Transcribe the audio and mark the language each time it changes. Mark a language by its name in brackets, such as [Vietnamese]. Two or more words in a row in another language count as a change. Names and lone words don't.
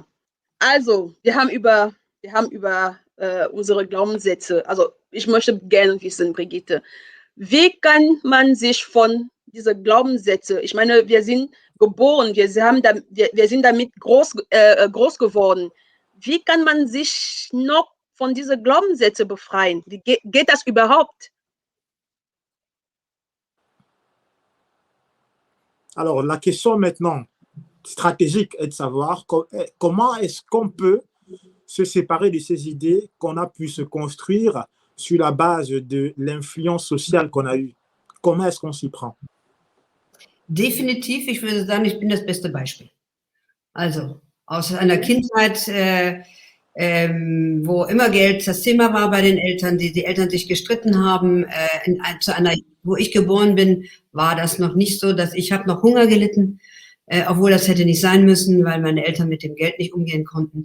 [German] Also, wir haben über unsere Glaubenssätze, also ich möchte gerne wissen, Brigitte, wie kann man sich von diesen Glaubenssätzen, ich meine, wir sind geboren, wir sind damit groß geworden, wie kann man sich noch von diesen Glaubenssätzen befreien? Wie geht das überhaupt? [French] Alors, la question maintenant stratégique est de savoir comment est-ce qu'on peut se séparer de ces idées qu'on a pu se construire sur la base de l'influence sociale qu'on a eue. Comment est-ce qu'on s'y prend? [German] Definitiv, ich würde sagen, ich bin das beste Beispiel. Also aus einer Kindheit, wo immer Geld das Thema war bei den Eltern, die Eltern sich gestritten haben, wo ich geboren bin, war das noch nicht so, dass ich habe noch Hunger gelitten, obwohl das hätte nicht sein müssen, weil meine Eltern mit dem Geld nicht umgehen konnten.